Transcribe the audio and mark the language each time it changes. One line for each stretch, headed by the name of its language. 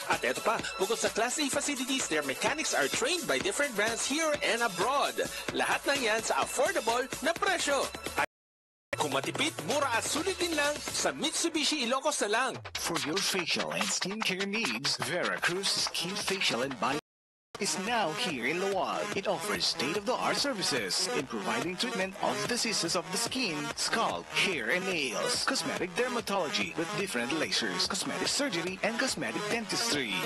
Filipino: At eto pa, bukod sa
English: Class A facilities, their mechanics are trained by different brands here and abroad.
Filipino: Lahat ng yan sa affordable na presyo. At kung matipid, mura at sulit din lang, sa Mitsubishi Ilocos na lang.
English: For your facial and skincare needs, Veracruz Skin Facial and Body is now here in Lawag. It offers state-of-the-art services in providing treatment of diseases of the skin, scalp, hair, and nails, cosmetic dermatology with different lasers, cosmetic surgery, and cosmetic dentistry.